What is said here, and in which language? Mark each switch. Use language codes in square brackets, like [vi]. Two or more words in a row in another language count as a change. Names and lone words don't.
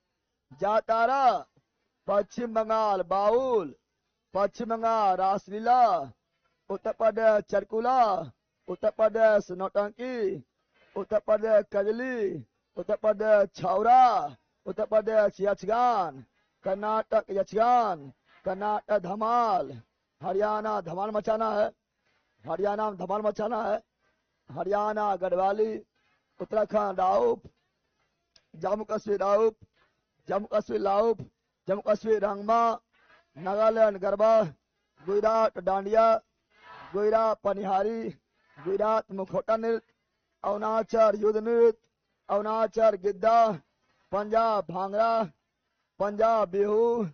[hi] जातारा पश्चिम बंगाल, बाउल पश्चिम बंगाल, रासलीला उत्तर प्रदेश, चरकुला उत्तर प्रदेश, नौटंकी उत्तर प्रदेश, कजली उत्तर प्रदेश, छौरा उत्तर प्रदेश, यक्षगान कर्नाटक, यक्षगान कर्नाटक, धमाल हरियाणा, धमाल मचाना है, हरियाणा में धमाल मचाना है, हरियाणा गढ़वाली, उत्तराखंड राउफ, जम्मू कश्मीर राउफ, जम्मू कश्मीर लाउफ, जम्मू कश्मीर रंगमा, नागालैंड गरबा, गुजरात डांडिया, गुजरात पनिहारी, गुजरात मुखौटा नृत्य, अरुणाचल युद्ध नृत्य, अरुणाचल गिद्दा, पंजाब भांगड़ा, पंजाब बिहू,